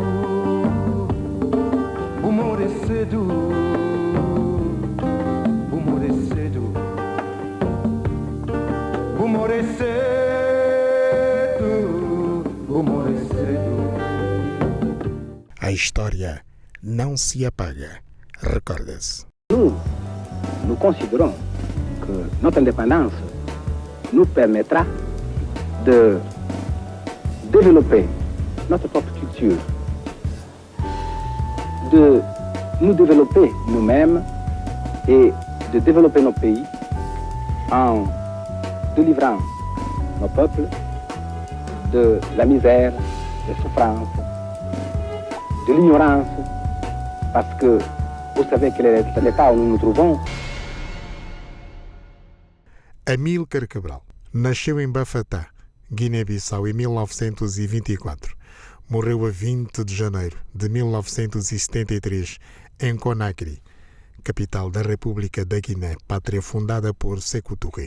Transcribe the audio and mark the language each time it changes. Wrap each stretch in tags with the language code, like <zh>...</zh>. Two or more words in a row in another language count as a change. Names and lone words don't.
<pt>vou morrer cedo, vou morrer cedo, vou morrer cedo, vou morrer cedo. A história não se apaga, recorda-se.</pt> <fr>Nous considérons que notre indépendance nous permettra de développer notre propre culture, de nous développer nous-mêmes et de développer nos pays en délivrant nos peuples de la misère, des souffrances, de l'ignorance, parce que vous savez quel est l'état où nous nous trouvons.</fr> <pt>Amílcar Cabral nasceu em Bafatá, Guiné-Bissau, em 1924. Morreu a 20 de janeiro de 1973, em Conakry, capital da República da Guiné, pátria fundada por Sékou Touré.</pt>